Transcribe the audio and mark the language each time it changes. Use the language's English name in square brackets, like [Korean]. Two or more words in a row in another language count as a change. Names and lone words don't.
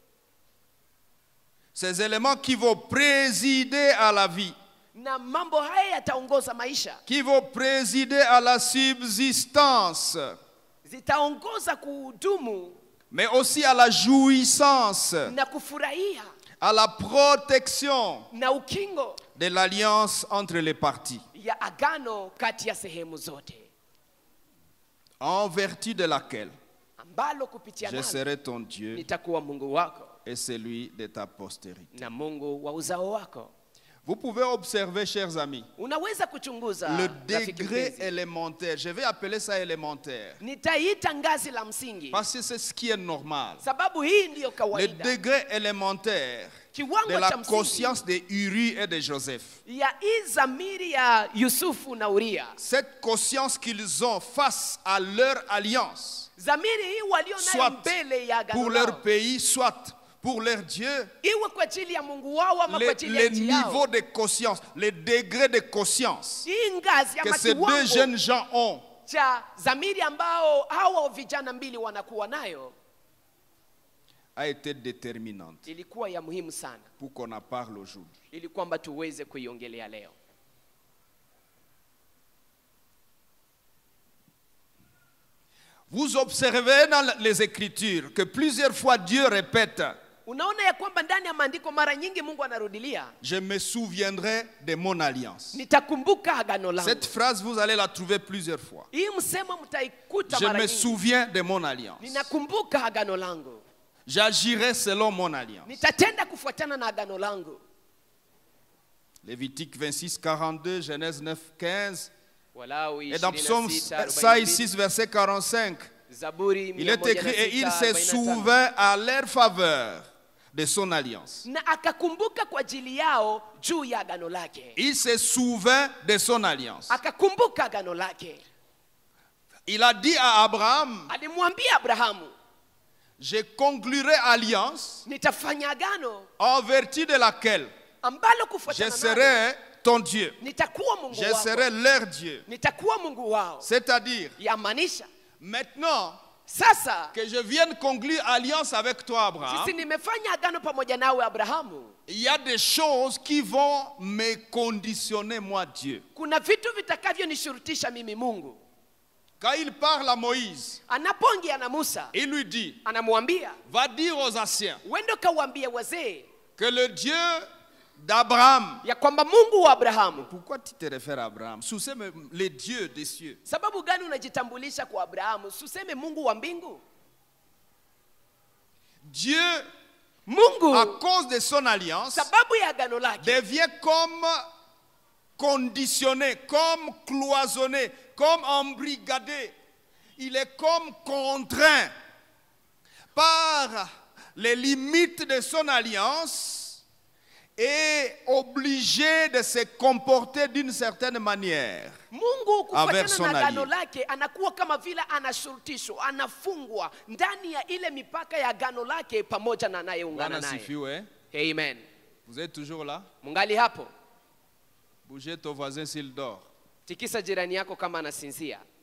[French] Ces éléments qui vont présider à la vie, [Swahili] Na mambo haya yataongoza maisha, [French] qui vont présider à la subsistance, [Swahili] zitaongoza kuhudumu [French] mais aussi à la jouissance, [Swahili] na kufurahia [French] à la protection [Swahili] na ukingo [French] de l'alliance entre les parties, [Swahili] ya agano kati ya sehemu zote, [French] en vertu de laquelle [Swahili] ambalo kupitia [French] je [Swahili] nalo [French] serai ton Dieu [Swahili] nitakuwa Mungu wako [French] et celui de ta postérité. [Swahili] na Mungu wa uzao wako. [French] Vous pouvez observer, chers amis, [Swahili] Unaweza kuchunguza [French] le [Swahili] rafiki [French] degré [Swahili] mpenzi. [French] élémentaire. Je vais appeler ça élémentaire. [Swahili] Nitaita ngazi la msingi [French] Parce que c'est ce qui est normal. [Swahili] sababu hii ndiyo [French] Le [Swahili] kawaida. [French] degré élémentaire de [Swahili] Kiwango [French] la [Swahili] cha msingi [French] conscience de Uri et de Joseph. [Swahili] ya hii zamiri ya Yusufu na Uria, [French] Cette conscience qu'ils ont face à leur alliance, [Swahili] zamiri hii walio nayo [French] soit [Swahili] mbele ya agano [French] pour leur [Swahili] lao, [French] pays, soit pour leur Dieu, [Swahili] iwe kwa ajili ya Mungu wao ama kwa ajili ya [French] les [Swahili] nchi yao. [French] niveaux de conscience, les degrés de conscience [Swahili] Hii ngazi [French] que [Swahili] ama [French] ces deux [Swahili] kiwango [French] jeunes gens ont, [Swahili] cha zamiri ambao hawa vijana mbili wanakuwa nayo [French] a été déterminante [Swahili] ilikuwa ya muhimu sana, [French] pour qu'on en parle aujourd'hui. [Swahili] ili kwamba tuweze kuiongelea leo. [French] Vous observez dans les Écritures que plusieurs fois Dieu répète, [Swahili] Unaona ya kwamba ndani ya maandiko mara nyingi Mungu anarudilia, [French] je me souviendrai de mon alliance. [Swahili] nitakumbuka agano langu. [French] Cette phrase, vous allez la trouver plusieurs fois. [Swahili] Hii msemo mtaikuta [French] Je [Swahili] mara [French] me [Swahili] nyingi. [French] souviens de mon alliance. [Swahili] Ninakumbuka agano langu, [French] J'agirai selon mon alliance. [Swahili] nitatenda kufuatana na agano langu. [French] Lévitique 26, 42, Genèse 9, 15. [Swahili] Walawi [French] Et dans Psaume 26, 6, verset 45, [Swahili] Zaburi [French] il est écrit, et il se 106, souvint à leur faveur de son alliance. [Swahili] na akakumbuka kwa ajili yao juu ya agano lake. [French] Il se souvint de son alliance. [Swahili] Akakumbuka agano lake. [French] Il a dit à Abraham, [Swahili] Alimwambia Abrahamu, [French] je conclurai alliance [Swahili] nitafanya agano [French] en vertu de laquelle [Swahili] ambalo [French] je [Swahili] kufuatana nalo [French] serai ton Dieu. [Swahili] nitakuwa Mungu [French] Je serai [Swahili] wako, [French] leur Dieu. [Swahili] nitakuwa Mungu wao. [French] C'est-à-dire, [Swahili] Yamaanisha [French] maintenant [Swahili] sasa [French] que je vienne conclure alliance avec toi, Abraham, [Swahili] sisi nimefanya agano pamoja nawe Abrahamu, [French] il y a des choses qui vont me conditionner, moi, Dieu. [Swahili] kuna vitu vitakavyonishurutisha mimi Mungu. [French] Quand il parle à Moïse, [Swahili] Anapoongea na Musa, [French] il lui dit, [Swahili] anamwambia [French] va dire aux anciens [Swahili] wendo kawaambie wazee [French] que le Dieu d'Abraham. [Swahili] ya kwamba Mungu wa Abrahamu. [French] Pourquoi tu te réfères à Abraham? Sous-sème les dieux des cieux. [Swahili] Sababu gani unajitambulisha kwa Abrahamu? Suseme Mungu wa mbingu. [French] Dieu, à [Swahili] Mungu [French] cause de son alliance, [Swahili] sababu ya agano lake [French] devient comme conditionné, comme cloisonné, comme embrigadé. Il est comme contraint par les limites de son alliance est obligé de se comporter d'une certaine manière [Swahili] Mungu [French] Envers [Swahili] kufuatana [French] son [Swahili] na agano [French] allié. [Swahili] lake anakuwa kama vile anashurutishwa, anafungwa ndani ya ile mipaka ya agano lake pamoja na anayeungana Bwana naye. sifiwe. Amen. [French] Vous êtes toujours là? [Swahili] Mungali hapo? [French] Bougez ton voisin s'il dort. [Swahili] Tikisa jirani yako kama anasinzia.